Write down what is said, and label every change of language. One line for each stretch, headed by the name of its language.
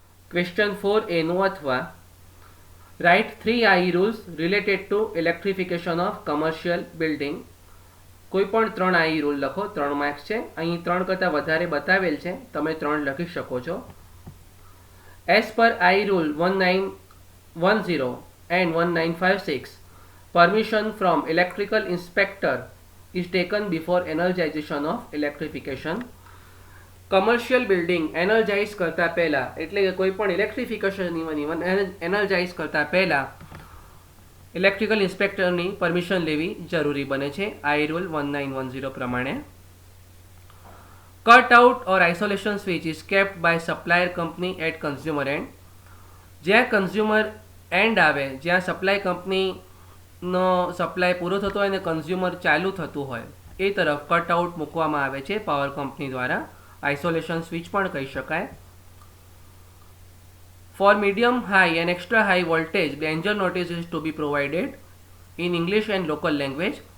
English: question 4A
Gujarati: નું અથવા
English: Write 3 IE rules related to electrification of commercial building.
Gujarati: કોઈ પણ 3 IE રૂલ લખો. 3 માર્ક્સ છે. અહીં 3 કરતાં વધારે બતાવેલ છે, તમે 3 લખી શકો છો.
English: As per IE rule 1910 and 1956, permission from electrical inspector is taken before energization of electrification.
Gujarati: Commercial building energise કરતાં પહેલાં, એટલે કે કોઈ પણ ઇલેક્ટ્રિફિકેશન ઇવન એનર્જાઇઝ કરતાં પહેલાં ઇલેક્ટ્રિકલ ઇન્સ્પેક્ટરની પરમિશન લેવી જરૂરી બને છે, IE રૂલ 1910 પ્રમાણે.
English: Cut out or isolation switch is kept by supplier company at consumer end.
Gujarati: જ્યાં કન્ઝ્યુમર એન્ડ આવે, જ્યાં સપ્લાય કંપનીનો સપ્લાય પૂરો થતો હોય અને કન્ઝ્યુમર ચાલુ થતું હોય એ તરફ કટ આઉટ મૂકવામાં આવે છે પાવર કંપની દ્વારા. આઇસોલેશન સ્વિચ પણ કહી શકાય.
English: For medium high and extra high voltage danger notice is to be provided in English and local language.